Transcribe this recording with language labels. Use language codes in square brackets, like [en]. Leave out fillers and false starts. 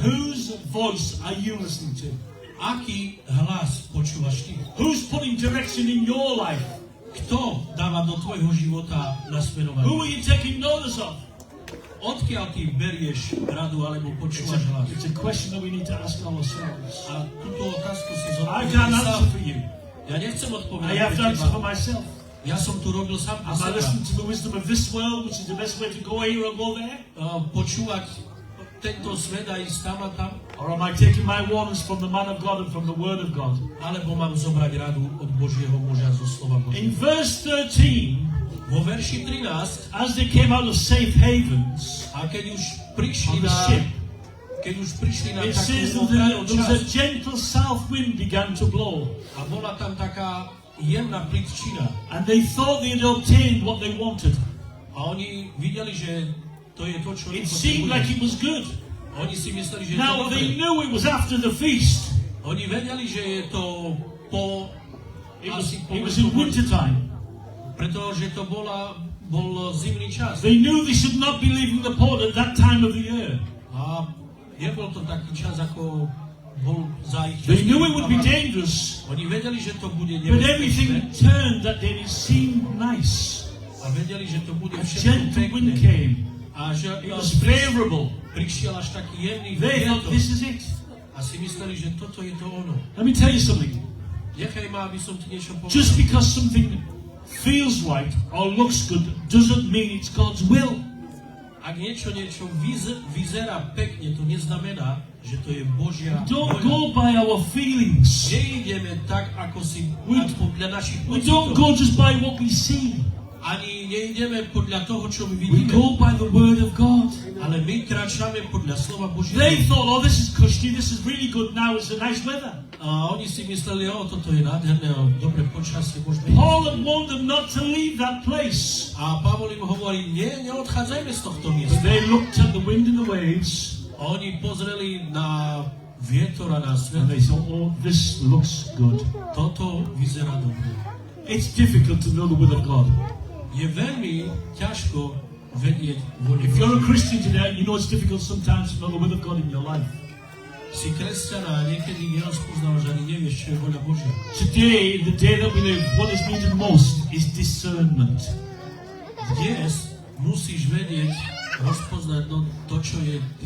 [en] Whose voice are you listening to? [sk] Aký hlas počúvaš ty? [en] Who's putting direction in your life? [sk] Kto dáva do tvojho života [en] Who [sk] nasmerovanie? [en] are you taking notice of? [sk] Odkiaľ ty berieš radu alebo počúvaš hlas? [en] It's a question that we need to ask ourselves. [sk] A túto otázku si [en] I [sk] zodpovedal [en] can't [sk] sám. [en] answer for you. [sk] Ja nechcem odpovedať [en] I have to [sk] pre [en] answer for [sk] teba. [en] myself. [sk] Ja som tu robil sám pre [en] Am I [sk] seba. [en] listening to the wisdom of this world, which is the best way to go here or go there? [sk] Počúvať tento svet a ísť tam a tam? [en] Or am I taking my warnings from the man of God and from the word of God? [sk] Alebo mám zobrať radu od Božieho muža zo slova [en] In [sk] Božieho? [en] verse 13, [sk] Vo verši 13, [en] as they came out of safe havens [sk] a keď už [en] on [sk] prišli [en] the [sk] na, [en] ship, [sk] keď už prišli na [en] it says [sk] takú [en] that [sk] ochrannú [en] there was a [sk] časť [en] gentle south wind began to blow. [sk] a bola tam taká jemná plitčina [en] And they thought they had obtained what they wanted. [sk] a oni videli, že to je to, čo oni [en] It seemed like it [sk] potrebujú. [en] was good. [sk] Oni si mysleli, že je to [en] Now they [sk] dobré. [en] knew it was after the feast. [sk] Oni vedeli, že je to po... [en] It was, [sk] asi po [en] it was in winter time. [sk] pretože to bol zimný čas. [en] They knew they should not be leaving the port at that time of the year. [sk] A nebol to taký čas, ako bol za ich [en] They knew it would be [sk] časmi. [en] dangerous. [sk] Oni vedeli, že to bude [en] But everything [sk] nebezpečné [en] turned that day. It seemed nice. [sk] a vedeli, že to bude [en] A [sk] všetko [en] gentle wind [sk] pekné. [en] came. [sk] A že [en] It was favorable. [sk] prišiel až taký jemný [en] They thought, [sk] vietor [en] this is it. [sk] a si mysleli, že toto je to ono. [en] Let me tell you something. [sk] Nechaj ma, aby som ti niečo [en] Just [sk] povedal. [en] because something feels right or looks good doesn't mean it's God's will. [sk] Ak niečo vyzerá pekne, to neznamená, že to je Božia [en] Don't [sk] voľa. [en] go by our feelings. [sk] Neideme tak, ako si [en] We- [sk] podľa našich [en] We don't [sk] pocitov. [en] go just by what we see. [sk] Ani neideme podľa toho, čo my [en] We [sk] vidíme. [en] go by the word of God. [sk] Ale my kráčame podľa slova Božieho. [en] They thought, oh, this is cushy, this is really good now, it's a nice weather. [sk] A oni si mysleli, toto je nádherné, dobre počasie, môžeme ísť. [en] Paul had warned them not to leave that place. [sk] A Pavol im hovorí, neodchádzajme z tohto [en] But [sk] miesta. [en] they looked at the wind and the waves [sk] A oni pozreli na vietor a na [en] and [sk] svet. [en] they thought, oh, this looks good. [sk] Toto vyzerá dobre. [en] It's difficult to know the will of God. [sk] Je veľmi ťažko vedieť voľu [en] If you're a [sk] Božiu. [en] Christian today, you know it's difficult sometimes to know the will of God in your life. [sk] Si kresťan a niekedy nerozpoznávaš ani nevieš, čo je voľa Božia. [en] Today, the day that we live, what is needed most is discernment. [sk] Dnes musíš vedieť, rozpoznať to, čo je